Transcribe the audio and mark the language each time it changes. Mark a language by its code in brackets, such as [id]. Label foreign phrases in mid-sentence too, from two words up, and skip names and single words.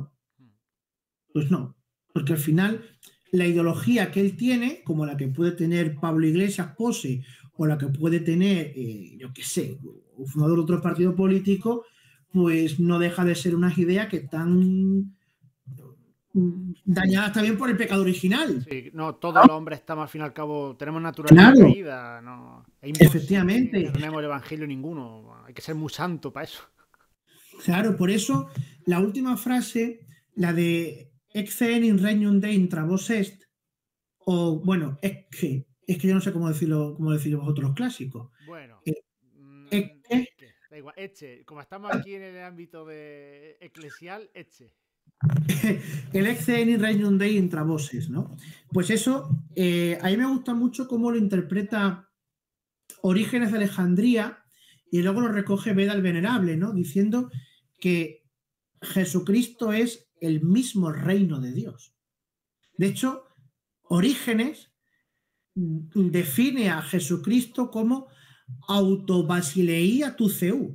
[es] Pues no, porque al final la ideología que él tiene, como la que puede tener Pablo Iglesias Pose o la que puede tener, yo qué sé, un fundador de otro partido político, pues no deja de ser unas ideas que están dañadas también por el pecado original. Sí, no, todos los hombres estamos al fin y al cabo, tenemos naturaleza Claro, caída, no, es imposible que efectivamente. encarnemos el evangelio ninguno, hay que ser muy santo para eso. Claro, por eso la última frase, la de [la] Ecce in regnum Dei intra vos est, [es] o bueno, es que yo no sé cómo decirlo vosotros los clásicos. Bueno, Eh, Ecce, que, da igual, eche, como estamos aquí en el ámbito de eclesial, eche. [la] el Ecce in regnum Dei intra vos est, [es] ¿no? Pues eso, a mí me gusta mucho cómo lo interpreta Orígenes de Alejandría y luego lo recoge Beda el Venerable, ¿no? Diciendo que Jesucristo es el mismo reino de Dios. De hecho, Orígenes define a Jesucristo como [el] αὐτοβασιλεία τοῦ Θεοῦ,